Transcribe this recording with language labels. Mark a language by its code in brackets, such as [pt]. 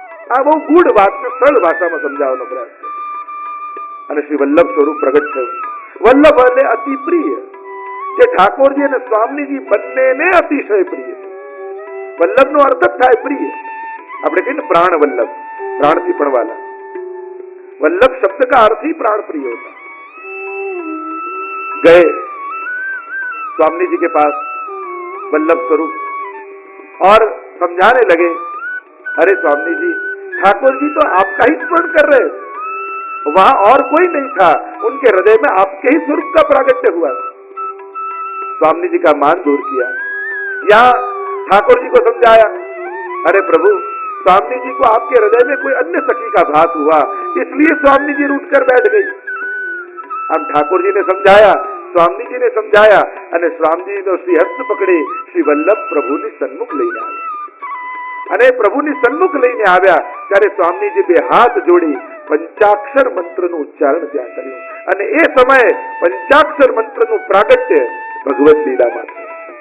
[gu] આ બહુ ગૂઢ વાતને સરળ ભાષામાં સમજાવવાનો પ્રયાસ છે. અને શ્રી વલ્લભ સ્વરૂપ પ્રગટ થયું. વલ્લભ એટલે અતિ પ્રિય, જે ઠાકોરજી અને સ્વામીજી બંનેને અતિશય પ્રિય છે. વલ્લભનો અર્થ જ થાય પ્રિય. આપણે કહીએ ને પ્રાણ વલ્લભ, પ્રાણથી પણ વાલા. [hi] वल्लभ शब्द का अर्थ ही प्राण प्रिय होता है. गए स्वामी जी के पास वल्लभ स्वरूप और समझाने लगे, अरे स्वामी जी, ठाकुर जी तो आपका ही स्मरण कर रहे, वहां और कोई नहीं था, उनके हृदय में आपके ही स्वरूप का प्रागट्य हुआ. स्वामी जी का मान दूर किया. यहाँ ठाकुर जी को समझाया, अरे प्रभु, स्वामी जी को आपके हृदय में कोई अन्य सखी का भास हुआ, इसलिए स्वामी जी रूठ कर बैठ गई. अब ठाकुर जी ने समझाया, [gu] स्वामी जी ने समझाया, અને સ્વામીજી તો શ્રી હસ્ત પકડી શ્રી વલ્લભ પ્રભુની સન્મુખ લઈને આવ્યા. અને પ્રભુની સન્મુખ લઈને આવ્યા ત્યારે સ્વામીજી બે હાથ જોડી પંચાક્ષર મંત્રનું ઉચ્ચારણ ત્યાં કર્યું અને એ સમયે પંચાક્ષર મંત્રનું પ્રાગટ્ય ભગવદ લીલામાં થયું.